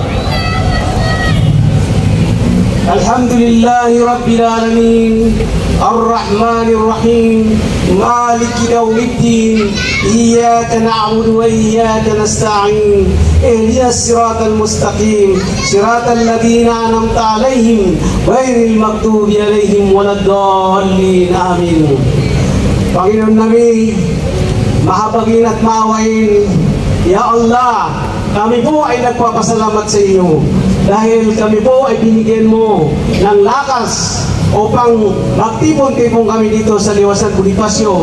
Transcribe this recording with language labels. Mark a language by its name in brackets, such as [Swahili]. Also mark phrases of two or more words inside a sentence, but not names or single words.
[Arabic] الحمد لله رب العالمين الرحمن الرحيم مالك يوم الدين إياك نعبد وإياك نستعين اهدنا الصراط المستقيم صراط الذين أنعمت عليهم غير المغضوب عليهم ولا الضالين. Amin. [Filipino] Panginoon namin, mahabagin at maawain, [Arabic] يا الله, [Filipino] kami po ay nagpapasalamat sa iyo dahil kami po ay binigyan mo ng lakas upang magtipon-tipon kami dito sa Liwasan Bonifacio.